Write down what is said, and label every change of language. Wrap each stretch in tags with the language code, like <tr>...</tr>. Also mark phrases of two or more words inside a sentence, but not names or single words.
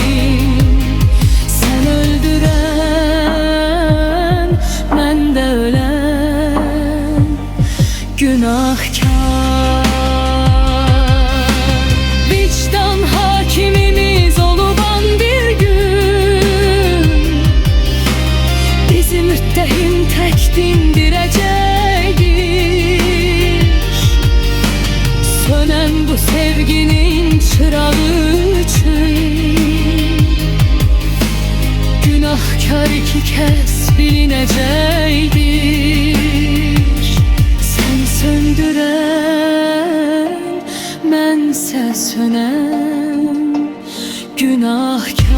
<az>Sen öldüren, mən də ölən günahkar. Vicdan hakimimiz oluban bir gün bizi müttehim tək dindirəcəkdir.</az> <tr>Sönen bu sevginin çırağı için günahkar iki kez bilinecektir.</tr> <az>Sen söndüren, mense sönen günahkar.</az>